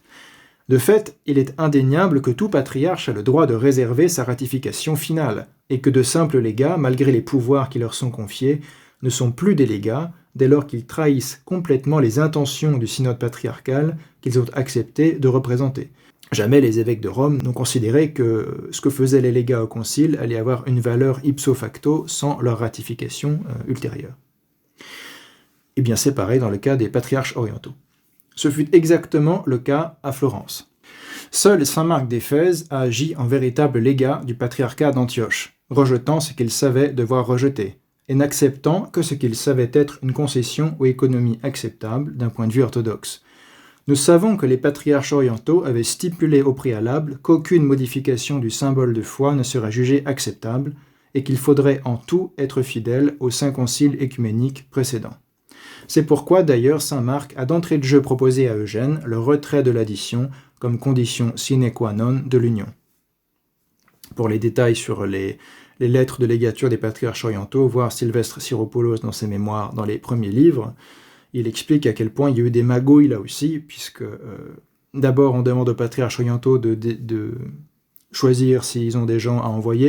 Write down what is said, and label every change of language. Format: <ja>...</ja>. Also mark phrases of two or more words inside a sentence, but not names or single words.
<fr>De fait, il est indéniable que tout patriarche a le droit de réserver sa ratification finale, et que de simples légats, malgré les pouvoirs qui leur sont confiés, ne sont plus des légats dès lors qu'ils trahissent complètement les intentions du synode patriarcal qu'ils ont accepté de représenter. Jamais les évêques de Rome n'ont considéré que ce que faisaient les légats au concile allait avoir une valeur</fr> <la>ipso facto</la> <fr>sans leur ratification ultérieure. Et bien c'est pareil dans le cas des patriarches orientaux. Ce fut exactement le cas à Florence. Seul saint Marc d'Éphèse a agi en véritable légat du patriarcat d'Antioche, rejetant ce qu'il savait devoir rejeter, et n'acceptant que ce qu'il savait être une concession ou économie acceptable d'un point de vue orthodoxe. Nous savons que les patriarches orientaux avaient stipulé au préalable qu'aucune modification du symbole de foi ne serait jugée acceptable et qu'il faudrait en tout être fidèle au saint concile œcuménique précédent. C'est pourquoi d'ailleurs saint Marc a d'entrée de jeu proposé à Eugène le retrait de l'addition comme condition</fr> <la>sine qua non</la> <fr>de l'union. Pour les détails sur les lettres de légature des patriarches orientaux, voir Sylvestre Syropoulos dans ses mémoires dans les premiers livres, il explique à quel point il y a eu des magouilles là aussi, puisque d'abord on demande aux patriarches orientaux de choisir s'ils ont des gens à envoyer.</fr>